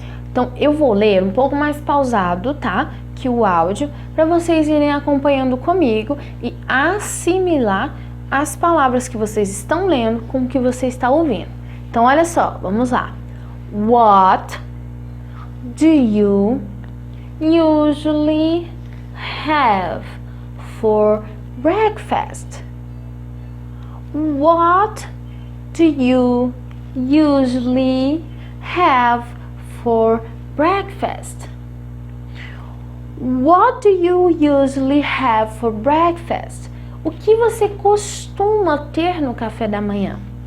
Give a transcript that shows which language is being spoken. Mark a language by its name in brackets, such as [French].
[Portuguese] Então, eu vou ler um pouco mais pausado, tá? Que o áudio, para vocês irem acompanhando comigo e assimilar as palavras que vocês estão lendo com o que você está ouvindo. Então, olha só. Vamos lá. [English] What do you usually have for breakfast? What do you usually have for breakfast? What do you usually have for breakfast? [Portuguese] O que você costuma ter no café da manhã?